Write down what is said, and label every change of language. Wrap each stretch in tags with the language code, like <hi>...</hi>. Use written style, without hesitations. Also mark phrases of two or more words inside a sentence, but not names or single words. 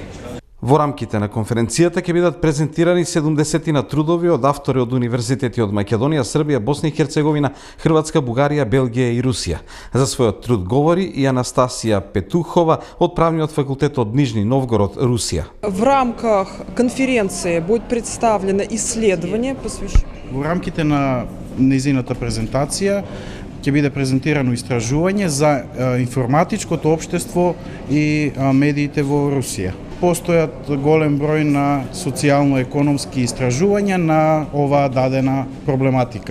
<mk>Во рамките на конференцијата ќе бидат презентирани 70 трудови од автори од универзитети од Македонија, Србија, Босна и Херцеговина, Хрватска, Бугарија, Белгија и Русија. За својот труд говори и Анастасија Петухова од Правниот факултет од Нижни Новгород, Русија.</mk> <ru>В рамках конференции будет представлено исследование,</ru> <mk>Во рамките на незината презентација ќе биде презентирано истражување за информатичкото општество и медиите во Русија. Постојат голем број на социјално-економски истражувања на оваа дадена проблематика.</mk>